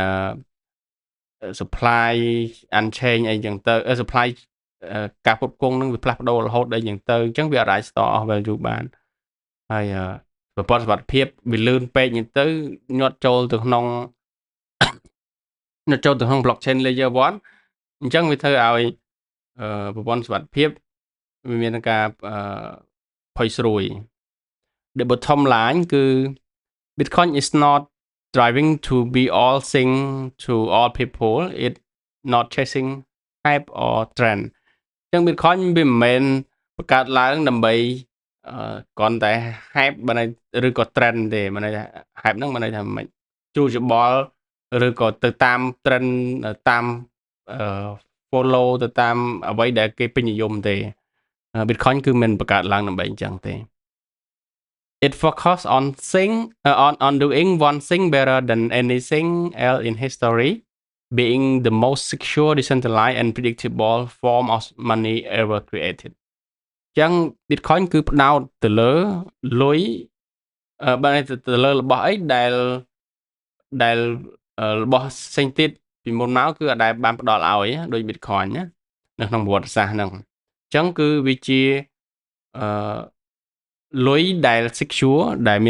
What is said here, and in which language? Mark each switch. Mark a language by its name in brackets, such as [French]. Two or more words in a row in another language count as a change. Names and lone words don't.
[English] supply unchain [Khmer] អីចឹងទៅ supply ការផ្គត់ផ្គង់នឹងវាផ្លាស់ប្ដូររហូតអីចឹងទៅអញ្ចឹងវាអាច store អស់ value បានហើយប្រព័ន្ធសុវត្ថិភាពវាលឿនពេកចឹងទៅញាត់ចូលទៅក្នុង [English] blockchain layer 1 [Khmer] អញ្ចឹងវាធ្វើឲ្យប្រព័ន្ធសុវត្ថិភាពវាមានការផុយស្រួយ [English] The bottom line [Khmer] គឺ [English] Bitcoin is not striving to be all thing to all people it not chasing hype or trend [Khmer] អញ្ចឹង Bitcoin វាមិនមែនបង្កើតឡើងដើម្បីគ្រាន់តែ hype បើន័យឬក៏ trend ទេបើន័យថា hype ហ្នឹងបើន័យថាមិនជ្រួលច្បល់ឬក៏ទៅតាម trend តាម follow ទៅតាមអ្វីដែលគេពេញនិយមទេ Bitcoin គឺមិនបង្កើតឡើងដើម្បីអញ្ចឹងទេ [English] It focus on doing one thing better than anything else in history, being the most secure, decentralized, and predictable form of money ever created. [Khmer] ចឹង Bitcoin គឺផ្ដោតទៅលើលុយបើទៅលើរបស់អីដែលរបស់ផ្សេងទៀតពីមុនមកគឺអត់ដែលបានផ្ដល់ឲ្យដូច Bitcoin ណានៅក្នុងប្រវត្តិសាស្ត្រហ្នឹងអញ្ចឹងគឺវាជាលុយដែល secure ដែលមាន